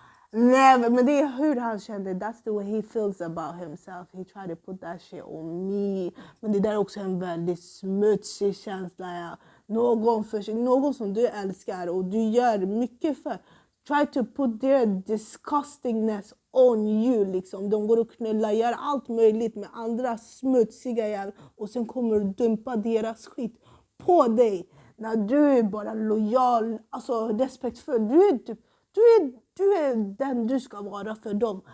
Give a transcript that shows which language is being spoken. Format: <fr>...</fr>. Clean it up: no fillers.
<sv>Never, men det är hur han kände.</sv> <en>That's the way he feels about himself. He tried to put that shit on me.</en> <sv>Men det där är också en väldigt smutsig känsla. Ja. Någon som du älskar och du gör mycket för.</sv> <en>Try to put their disgustingness on you.</en> <sv>Liksom. De går och knullar, gör allt möjligt med andra smutsiga jävlar. Och sen kommer du dumpa deras skit på dig. När du är bara lojal, alltså respektfull. Du är den du ska vara för dem.</sv>